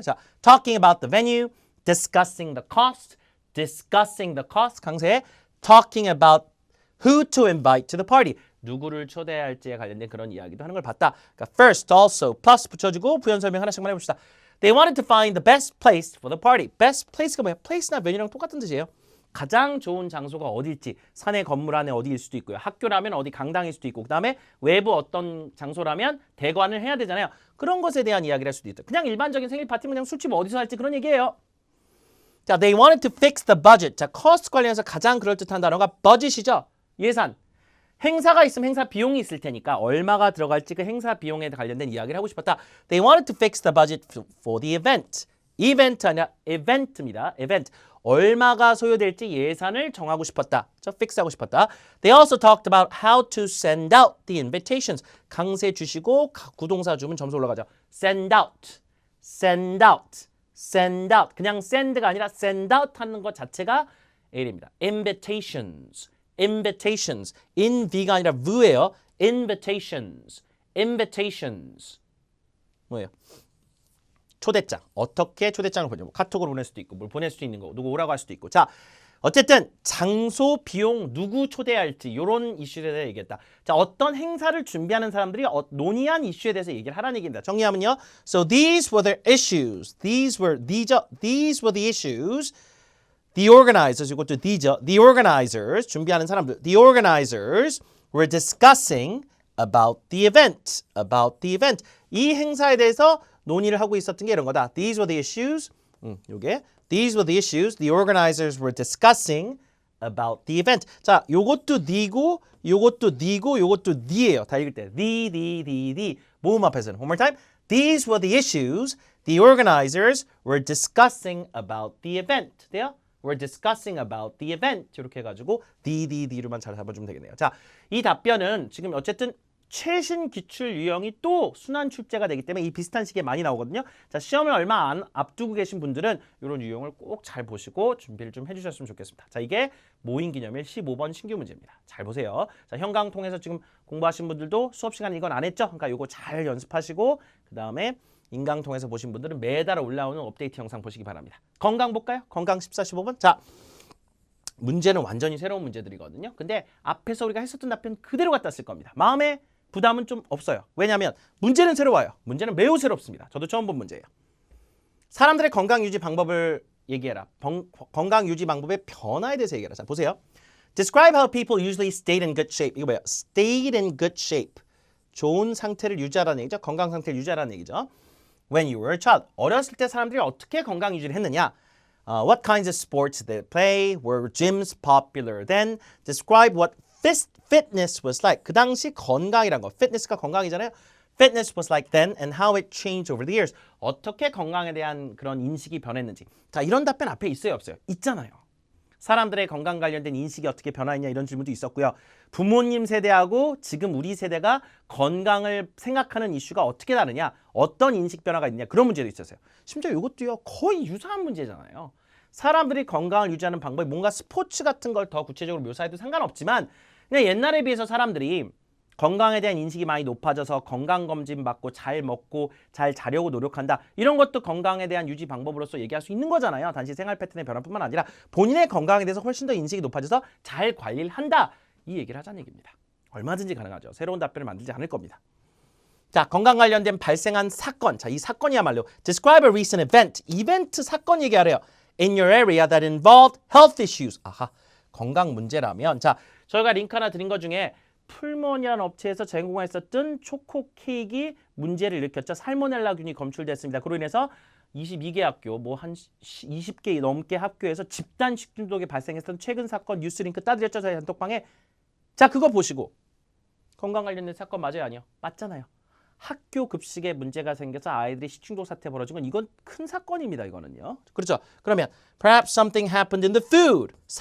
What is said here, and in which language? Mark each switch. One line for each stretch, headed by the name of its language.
English: 자, talking about the venue, discussing the cost, discussing the cost.
Korean: 강세에
English: talking about who to invite to the party.
Korean: 누구를 초대할지에 관련된 그런 이야기도 하는 걸 봤다. 그러니까
English: first, also, plus
Korean: 붙여주고 부연 설명 하나씩만 해봅시다.
English: They wanted to find the best place for the party. best place
Korean: 가 뭐야? place나 venue랑 똑같은 뜻이에요. 가장 좋은 장소가 어딜지, 산의 건물 안에 어디일 수도 있고요. 학교라면 어디 강당일 수도 있고, 그 다음에 외부 어떤 장소라면 대관을 해야 되잖아요. 그런 것에 대한 이야기를 할 수도 있죠. 그냥 일반적인 생일 파티면 그냥 술집 어디서 할지 그런 얘기예요.
English: 자, they wanted to fix the budget.
Korean: 자, cost 관련해서 가장 그럴듯한 단어가 budget이죠. 예산. 행사가 있으면 행사 비용이 있을 테니까 얼마가 들어갈지 그 행사 비용에 관련된 이야기를 하고 싶었다.
English: They wanted to fix the budget for the event.
Korean: event 아니라 event입니다.
English: event.
Korean: 얼마가 소요될지 예산을 정하고 싶었다. 저 fix 하고 싶었다.
English: They also talked about how to send out the invitations.
Korean: 강세 주시고 구동사 주면 점수 올라가죠.
English: send out. send out. send out.
Korean: 그냥 send가 아니라 send out 하는 것 자체가 A입니다.
English: invitations. invitations. inv가 아니라 v예요. invitations. invitations.
Korean: 뭐예요? 초대장. 어떻게 초대장을 보내죠? 뭐 카톡으로 보낼 수도 있고 뭘 보낼 수도 있는 거. 누구 오라고 할 수도 있고. 자, 어쨌든 장소, 비용, 누구 초대할지 이런 이슈에 대해서 얘기했다. 자, 어떤 행사를 준비하는 사람들이 논의한 이슈에 대해서 얘기를 하라는 얘기입니다. 정리하면요.
English: So these were the issues. These were the issues. The organizers,
Korean: 이것도
English: the organizers,
Korean: 준비하는 사람들.
English: The organizers were discussing about the event. about the event.
Korean: 이 행사에 대해서 논의를 하고 있었던 게 이런 거다.
English: These were the issues.
Korean: 요게
English: These were the issues the organizers were discussing about the event.
Korean: 자, 요것도 the고, 요것도 the고, 요것도 the예요. 다 읽을 때 the. 모음 앞에서는
English: one more time. These were the issues the organizers were discussing about the event.
Korean: 돼요?
English: We're discussing about the event.
Korean: 이렇게 해가지고 the로만 잘 잡아주면 되겠네요. 자, 이 답변은 지금 어쨌든 최신 기출 유형이 또 순환 출제가 되기 때문에 이 비슷한 시기에 많이 나오거든요. 자, 시험을 얼마 안 앞두고 계신 분들은 이런 유형을 꼭 잘 보시고 준비를 좀 해주셨으면 좋겠습니다. 자, 이게 모의기념일 15번 신규 문제입니다. 잘 보세요. 자, 현강 통해서 지금 공부하신 분들도 수업 시간에 이건 안 했죠? 그러니까 이거 잘 연습하시고 그 다음에 인강 통해서 보신 분들은 매달 올라오는 업데이트 영상 보시기 바랍니다. 건강 볼까요? 건강 14, 15번. 자, 문제는 완전히 새로운 문제들이거든요. 근데 앞에서 우리가 했었던 답변 그대로 갖다 쓸 겁니다. 마음에 부담은 좀 없어요. 왜냐하면 문제는 새로워요. 문제는 매우 새롭습니다. 저도 처음 본 문제예요. 사람들의 건강 유지 방법을 얘기해라. 건강 유지 방법의 변화에 대해서 얘기해라. 자, 보세요.
English: Describe how people usually stayed in good shape.
Korean: 이거 뭐예요?
English: Stayed in good shape.
Korean: 좋은 상태를 유지하라는 얘기죠. 건강 상태를 유지하라는 얘기죠.
English: When you were a child.
Korean: 어렸을 때 사람들이 어떻게 건강 유지를 했느냐?
English: What kinds of sports did they play? Were gyms popular then? Describe what fitness was like.
Korean: 그 당시 건강이란 거. fitness가 건강이잖아요.
English: Fitness was like then and how it changed over the years.
Korean: 어떻게 건강에 대한 그런 인식이 변했는지. 자, 이런 답변 앞에 있어요, 없어요? 있잖아요. 사람들의 건강 관련된 인식이 어떻게 변화했냐 이런 질문도 있었고요. 부모님 세대하고 지금 우리 세대가 건강을 생각하는 이슈가 어떻게 다르냐, 어떤 인식 변화가 있냐 그런 문제도 있었어요. 심지어 이것도요 거의 유사한 문제잖아요. 사람들이 건강을 유지하는 방법이 뭔가 스포츠 같은 걸 더 구체적으로 묘사해도 상관없지만 그냥 옛날에 비해서 사람들이 건강에 대한 인식이 많이 높아져서 건강검진 받고 잘 먹고 잘 자려고 노력한다. 이런 것도 건강에 대한 유지 방법으로서 얘기할 수 있는 거잖아요. 단지 생활 패턴의 변화뿐만 아니라 본인의 건강에 대해서 훨씬 더 인식이 높아져서 잘 관리를 한다. 이 얘기를 하자는 얘기입니다. 얼마든지 가능하죠. 새로운 답변을 만들지 않을 겁니다. 자, 건강 관련된 발생한 사건. 자, 이 사건이야말로
English: Describe a recent event.
Korean: 이벤트 사건 얘기하래요.
English: In your area that involved health issues.
Korean: 아하, 건강 문제라면. 자, 저희가 링크 하나 드린 것 중에 풀몬이라는 업체에서 제공했었던 초코 케이크 문제를 일으켰죠. 살모넬라균이 검출됐습니다. 그로 인해서 22개 학교, 뭐 한 20개 넘게 학교에서 집단 식중독이 발생했던 최근 사건 뉴스 링크 따드렸죠. 저희 단톡방에. 자, 그거 보시고 건강 관련된 사건 맞아요? 아니요? 맞잖아요. 학교 급식에 문제가 생겨서 아이들이 식중독 사태 벌어진 건 이건 큰 사건입니다. 이거는요. 그렇죠.
English: 그러면 perhaps something happened in the food.